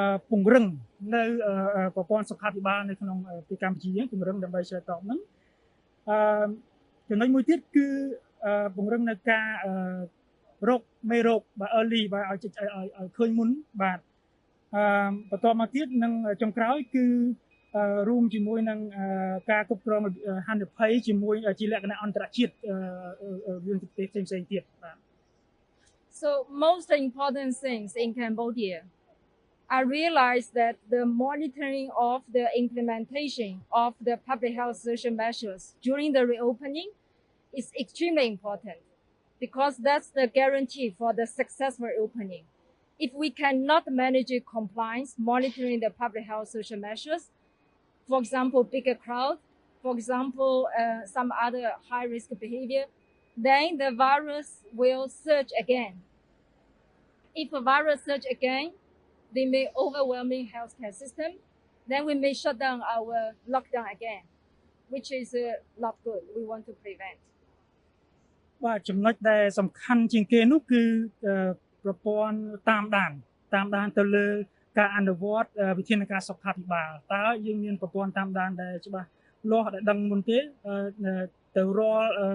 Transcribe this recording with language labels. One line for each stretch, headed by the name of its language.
Khmer: ពង្រឹងនៅប្រព័ន្ធសុខាភិបាលនៅក្នុងប្រទេសកម្ពុជាយើងពង្រឹងដើម្បីឆ្លើយតបហ្នឹងចំណុចមួយទៀតគឺពង្រឹងនៅការរកមេរោគបាទ early បាទឲ្យឃើញមុនបាទបន្តមកទៀតនឹងចុងក្រោយគឺរួមជាមួយនឹងការគ្រប់គ្រងហានិភ័យជាមួយជាលក្ខណៈអន្តរជាតិរឿងប្រទេសផ្សេងៗទៀតបាទ
English: So most important things in Cambodia, I realized that the monitoring of the implementation of the public health social measures during the reopening is extremely important because that's the guarantee for the successful reopening. If we cannot manage compliance, monitoring the public health social measures, for example, bigger crowd, for example, some other high-risk behavior, then the virus will surge again. If a virus surge again, they may overwhelming healthcare system. Then we may shut down our lockdown again, which is not good. We want to prevent.
Khmer: បាទចំណុចដែលសំខាន់ជាងគេនោះគឺប្រព័ន្ធតាមដានទៅលើការអនុវត្តវិធានការសុខាភិបាលតើយើងមានប្រព័ន្ធតាមដានដែលច្បាស់លាស់ដែលដឹងមុនទេទៅរាល់